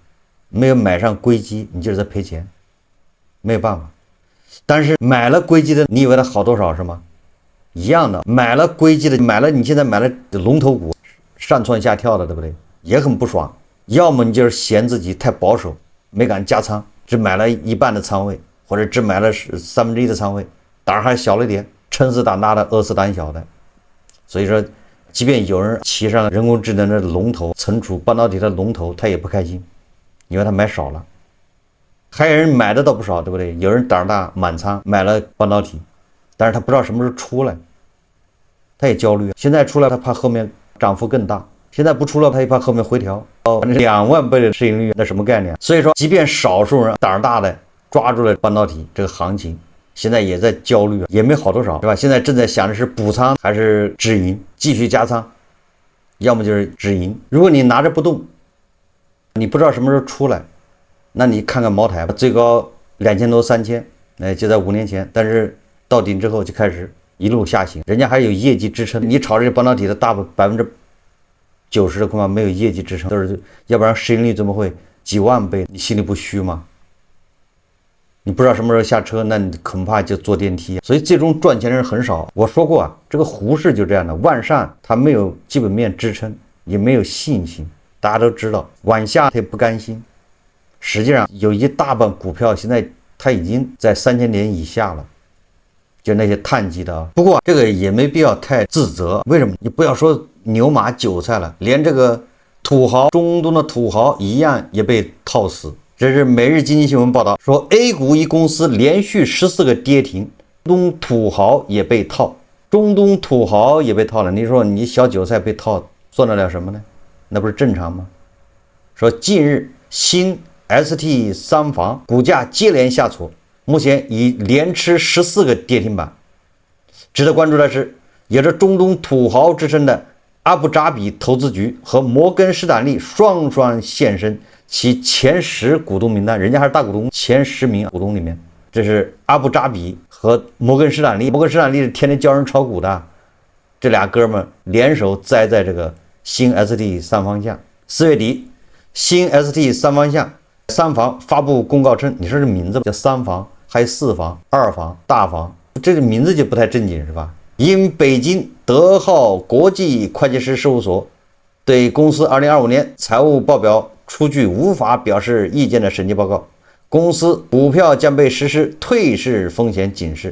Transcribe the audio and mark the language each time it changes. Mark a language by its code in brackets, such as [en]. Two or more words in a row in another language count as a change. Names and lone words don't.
[zh] 沒有買上硅基，你就是在賠錢，沒有辦法。但是買了硅基的，你以為它好多少是嗎？一樣的，買了硅基的，你現在買了龍頭股，上蹿下跳的，對不對？也很不爽。要麼你就是嫌自己太保守，沒敢加倉，只買了一半的倉位，或者只買了1/3的倉位，膽兒還小了一點，撐死膽大的，餓死膽小的。所以說。即便有人騎上人工智能的龍頭，存儲半導體的龍頭，他也不開心，因為他買少了。還有人買的倒不少，對不对？有人膽大滿倉買了半導體，但是他不知道什麼時候出來，他也焦慮。現在出來他怕後面漲幅更大，現在不出了他也怕後面回調。2萬倍的市盈率，那什麼概念？所以說，即便少數人膽大的抓住了半導體這個行情，現在也在焦慮，也沒好多少，是吧？現在正在想的是補倉還是止盈，繼續加倉，要麼就是止盈。如果你拿着不動，你不知道什麼時候出來，那你看看茅台，最高2000多3000，就在5年前，但是到頂之後就開始一路下行，人家還有業績支撐。你炒這些半導體的大90%的恐怕沒有業績支撐，都是要不然市盈率怎麼會幾萬倍？你心裡不虛嗎？你不知道什麼時候下車，那你恐怕就坐電梯。所以最終賺錢的人很少。我說過啊，這個胡適就這樣的，萬上他沒有基本面支撐，也沒有信心。大家都知道，往下他也不甘心。實際上有一大半股票現在它已經在3000點以下了，就那些碳基的啊。不過這個也沒必要太自責，为什麼？你不要说牛马韭菜了，连這個土豪，中東的土豪一樣也被套死。這是每日經濟新聞報道說 ，A 股一公司連續14個跌停，中東土豪也被套，中東土豪也被套了。你說你小韭菜被套，算得了什麼呢？那不是正常嗎？說近日新 ST 三房股價接連下挫，目前已連吃14個跌停板。值得關注的是，有着中東土豪之稱的阿布扎比投資局和摩根士丹利雙雙現身其前10股東名單，人家還是大股東，前10名股東裡面，這是阿布扎比和摩根士丹利。摩根士丹利是天天教人炒股的，這俩哥們聯手栽在這個新 ST 三方向。4月底，新 ST 三方向三房發布公告稱，你說這名字叫三房，還有4房、2房、大房，這個名字就不太正經是吧？因北京德浩國際會計師事務所對公司2025年財務報表出具無法表示意見的審計報告，公司股票將被實施退市風險警示。